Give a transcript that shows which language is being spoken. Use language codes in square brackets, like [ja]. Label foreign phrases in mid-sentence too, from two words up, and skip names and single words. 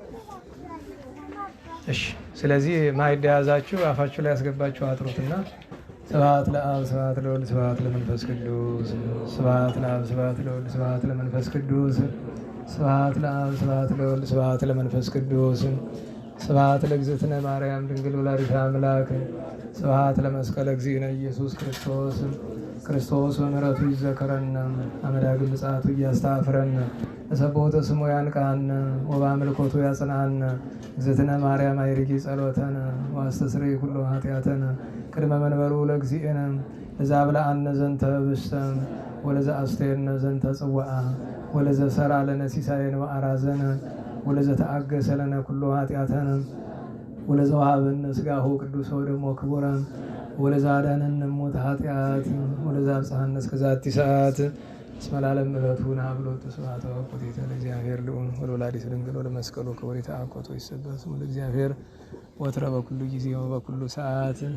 [am] እሺ፣ ስለዚህ ማዕድ የያዛችሁ አፋችሁ ላይ ያስገባችሁ አጥሩትና [gez] ስብሐት ለአብ ስብሐት ለወልድ ስብሐት ለመንፈስ ቅዱስ ስብሐት ለአብ ስብሐት ለወልድ ስብሐት ለመንፈስ ቅዱስ ስብሐት ለአብ ስብሐት ለወልድ ስብሐት ለመንፈስ ቅዱስ ስብሐት ለእግዝእትነ ማርያም ድንግል ወላዲተ አምላክ ስብሐት ለመስቀለ እግዚእነ ኢየሱስ ክርስቶስ ክርስቶስ በምሕረቱ ይዘከረን አመዳግል ምጽአቱ እያስተፍረን ለሰቦተ ስሙ ያንቃን ወበአምልኮቱ ያጽናን እግዝእትነ ማርያም አይርጊ ጸሎተን ወአስተስርይ ኩሎ ኃጢአተን ቅድመ መንበሩ ለእግዚእነ ለዘአብልዐነ ዘንተ ህብስተ ወለዘአስተየነ ዘንተ ጽዋዓ ወለዘሠርዐ ለነ ሲሳየነ ወአራዘነ ወለዘተአገሰ ለነ ኩሎ ኃጢአተነ ወለዘወሀበነ ሥጋሁ ቅዱሰ ወደሞ ክቡረ ወለዘአዳነነ እሞተ ኃጢአት ወለዘአብጽሐነ እስከ ዛቲ ሰዓት እስመ ለዓለም ምሕረቱ ናብሎቱ ስብሐተ ወኮቴተ ለእግዚአብሔር ልዑል ወለወላዲቱ ድንግል ወለመስቀሉ ክቡር ይትአኮቶ ይሰበሕ ስሙ ለእግዚአብሔር ወትረ በኩሉ ጊዜ ወበኩሉ ሰዓት።